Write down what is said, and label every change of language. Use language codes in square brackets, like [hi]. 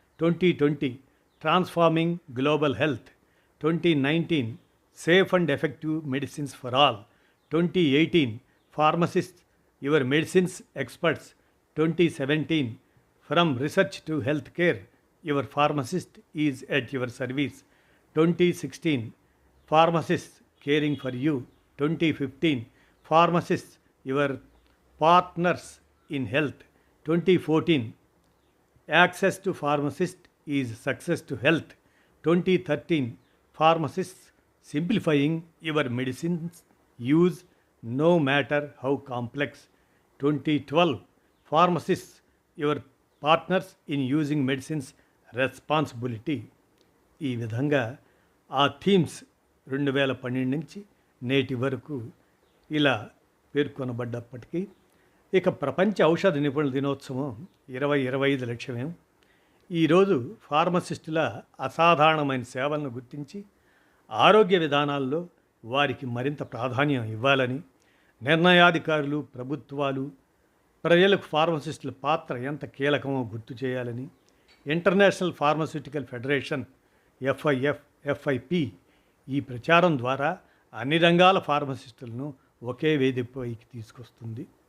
[en] 2020 transforming global health. 2019 safe and effective medicines for all. 2018 pharmacist your medicines experts. 2017 from research to health care your pharmacist is at your service. 2016 pharmacists caring for you. 2015 pharmacists your partners in health. 2014 access to pharmacist is success to health. 2013 pharmacists simplifying your medicines use no matter how complex. 2012 pharmacists your partners in using medicines responsibility. [te] ఈ విధంగా ఆ themes 2012 నుంచి నేటి వరకు ఇలా పేర్కొనబడ్డప్పటికీ ఇక ప్రపంచ ఔషధ నిపుణుల దినోత్సవం 2025 లక్ష్యమేం. ఈరోజు ఫార్మసిస్టుల అసాధారణమైన సేవలను గుర్తించి ఆరోగ్య విధానాల్లో వారికి మరింత ప్రాధాన్యం ఇవ్వాలని, నిర్ణయాధికారులు, ప్రభుత్వాలు ప్రజలకు ఫార్మసిస్టుల పాత్ర ఎంత కీలకమో గుర్తు చేయాలని ఇంటర్నేషనల్ ఫార్మస్యూటికల్ ఫెడరేషన్ ఎఫ్ఐపి ఈ ప్రచారం ద్వారా అన్ని రంగాల ఫార్మసిస్టులను ఒకే వేదికపైకి తీసుకొస్తుంది.